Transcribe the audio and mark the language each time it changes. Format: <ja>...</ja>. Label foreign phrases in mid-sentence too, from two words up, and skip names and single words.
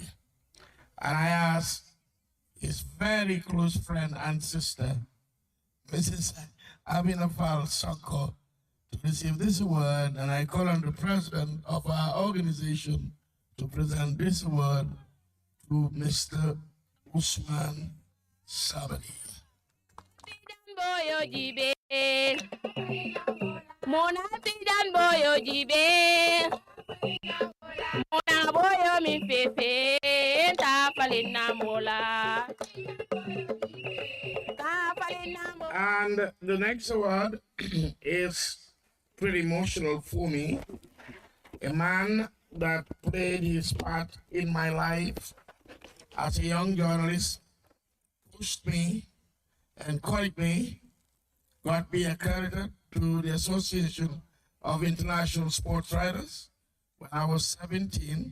<en>And I asked his very close friend and sister, Mrs. Abinafal Soko, to receive this award, and I call on the president of our organization to present this award to Mr. Usman Sabari.</en> <wo>Boyo jibe, mona tijan boyo jibe, mona boyo mi fefe, ta falina mola.</wo> <en>And the next award is pretty emotional for me. A man that played his part in my life as a young journalist, pushed me, encouraged me, got me accredited to the Association of International Sports Writers when I was 17.</en>